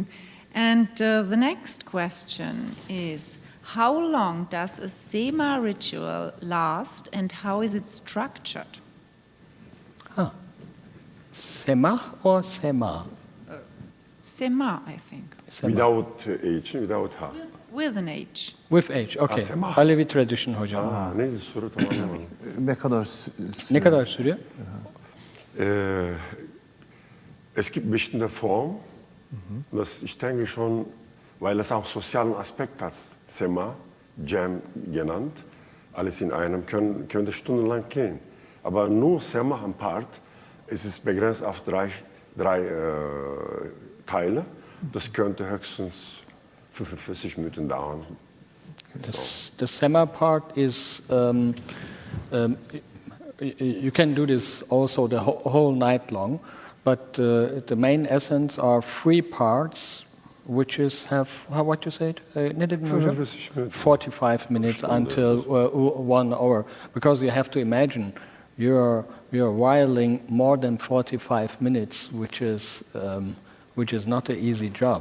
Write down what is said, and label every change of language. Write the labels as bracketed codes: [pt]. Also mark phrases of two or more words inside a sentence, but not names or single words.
[en] And the next question is, how long does a Sema ritual last and how is it structured? Sema or Sema? Sema, I think. Sema. Without H, without H. With an H. With H, okay. Sema. Alevi tradition hocam. [tr] Neydi soru tamam. Ne kadar sürüyor? [de] Es gibt bestimmte Formen, das ich denke schon, weil es auch sozialen Aspekt hat, Sema, Jam genannt, alles in einem, könnte stundenlang gehen. Aber nur Sema am Part, es ist begrenzt auf drei Teile, das könnte höchstens 45 Minuten dauern. [en] The Sema part is, you can do this also the whole night long, but the main essence are 3 parts, which have, what you said? 45 minutes until 1 hour, because you have to imagine you're whiling more than 45 minutes, which is not an easy job.